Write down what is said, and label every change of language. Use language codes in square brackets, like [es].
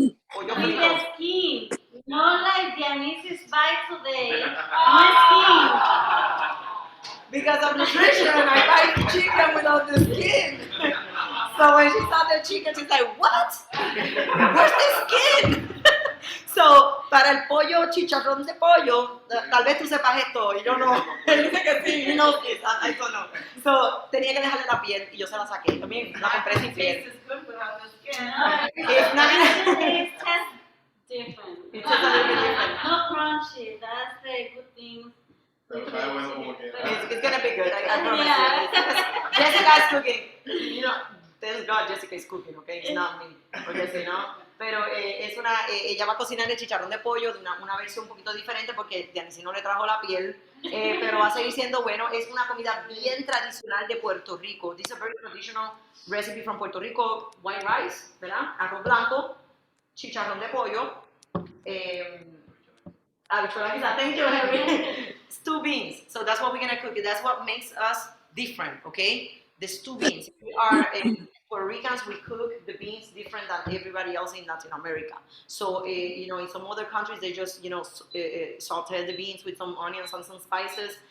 [es] Pollo [en] with [es] frito. [en] the skin, not like Dianisi's bite today. No skin. Because of nutrition, I like chicken without the skin. So when she saw the chicken, she's like, what? Where's the skin? [es] So, para el pollo, chicharrón de pollo, tal vez tú sepas esto, y yo no. Él dice que sí, [en] you know this, I don't know. [es] So, tenía que dejarle la piel, y yo se la saqué. También la compré sin piel. [en] It's not It tastes different. It tastes a little bit different. Not crunchy, that's the good thing. It's gonna be good, I promise Yeah. you. Jessica is cooking. You know, thank God Jessica is cooking, okay? It's not me. [es] Porque si no... Pero ella va a cocinar el chicharrón de pollo de una versión un poquito diferente porque Dianisi no le trajo la piel, pero va a seguir siendo bueno. Es una comida bien tradicional de Puerto Rico. [en] This is a very traditional recipe from Puerto Rico. White rice, ¿verdad? [es] Arroz blanco, chicharrón de pollo, habichuelas quizás. [en] Thank you, Henry. Stew beans. So that's what we're going to cook. That's what makes us different, okay? The stew beans. We are... Puerto Ricans, we cook the beans different than everybody else in Latin America. So, you know, in some other countries, they just, you know, saute the beans with some onions and some spices.